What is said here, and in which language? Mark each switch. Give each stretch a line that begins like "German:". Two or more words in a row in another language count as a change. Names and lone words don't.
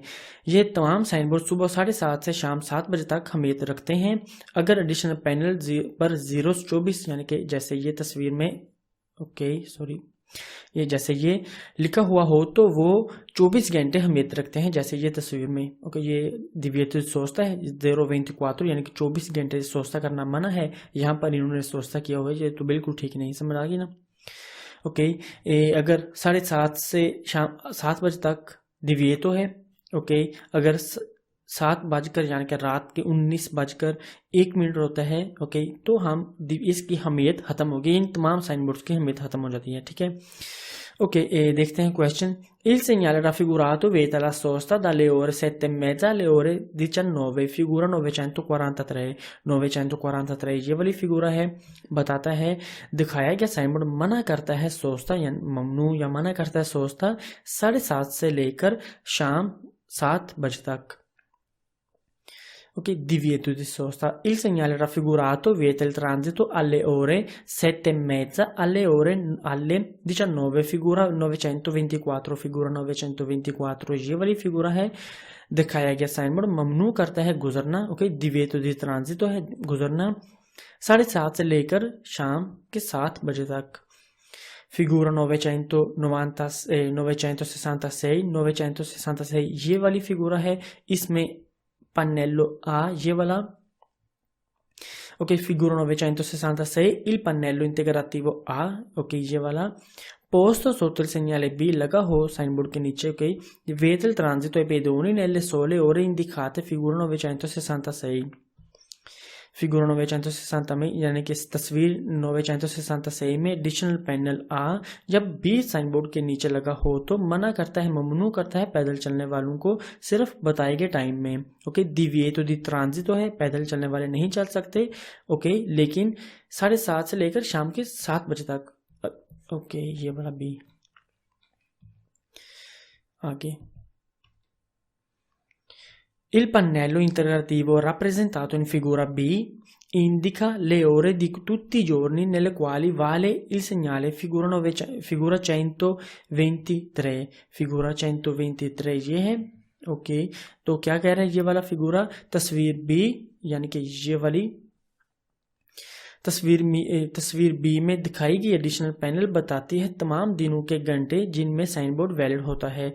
Hindi: ये तमाम साइन बोर्ड सुबह 7:30 से शाम 7 बजे तक हमेद रखते हैं। अगर
English: additional panel
Hindi: पर 0:24 यानी कि जैसे ये तस्वीर में, ओके सॉरी, ये जैसे ये लिखा हुआ हो तो वो 24 घंटे हमेत रखते हैं, जैसे ये तस्वीर में, ओके। ये
Italian: divieto di sosta
Hindi: है 0:24 यानी कि 24 घंटे सोस्ता करना मना है, यहाँ पर इन्होंने सोस्ता किया हुआ है, ये तो बिल्कुल ठीक नहीं, समझ आ गई ना, ओके। अगर 7:30 से शाम 7 बजे तक divieto है, ओके। अगर 7 बजकर यानी कि रात के 19:01 होता है, ओके, तो हम इसकी हमियत खत्म होगी, इन तमाम साइन बोर्ड्स की हमियत खत्म हो जाती है, ठीक है, ओके। देखते हैं क्वेश्चन।
Italian: Il segnale raffigurato vieta la sosta dalle ore 7:30 alle ore 19,
Hindi: फिगूरा 943 ये वाली फिगूरा है, बताता है दिखाया गया
English: sign board
Hindi: मना करता है सोस्ता या ममनू या मना करता है सोस्ता 7:30 से लेकर शाम 7 बजे तक,
Italian: ok, divieto di sosta. Il segnale raffigurato vieta il transito alle ore 7:30 alle 19,
Hindi: figura 924 ये वाली फिगूरा है, दिखाया गया
English: sign board
Hindi: ममनू करता है गुजरना, ओके,
Italian: divieto di transito
Hindi: है गुजरना 7:30 से लेकर शाम के 7 बजे तक। फिगूरा 966 ये वाली फिगूरा है, इसमें pannello A ये वाला,
Italian: ok, figura 966 il pannello integrativo A,
Hindi: ok, ये वाला
Italian: posto sotto il segnale B
Hindi: लगा हो
English: sign board
Hindi: के नीचे, ok,
Italian: vieta il transito ai pedoni nelle sole ore indicate, figura 966
Hindi: फिगूरा 960 में यानी कि तस्वीर 966 में
English: additional panel
Hindi: आ जब बी
English: sign board
Hindi: के नीचे लगा हो तो मना करता है, ममनू करता है पैदल चलने वालों को सिर्फ बताए गए टाइम में, ओके।
Italian: divieto di transito
Hindi: है, पैदल चलने वाले नहीं चल सकते, ओके, लेकिन 7:30 से लेकर शाम के 7 बजे तक, ओके, ये वाला बी। आगे,
Italian: il pannello integrativo rappresentato in figura B indica le ore di tutti i giorni nelle quali vale il segnale, figura 123
Hindi: ये है,
Italian: ओके।
Hindi: तो क्या कह रहा है ये वाला फिगूरा, तस्वीर बी यानी कि ये वाली तस्वीर बी में दिखाई गई
English: additional panel
Hindi: बताती है तमाम दिनों के घंटे जिनमें
English: sign board
Hindi: वैलिड होता है।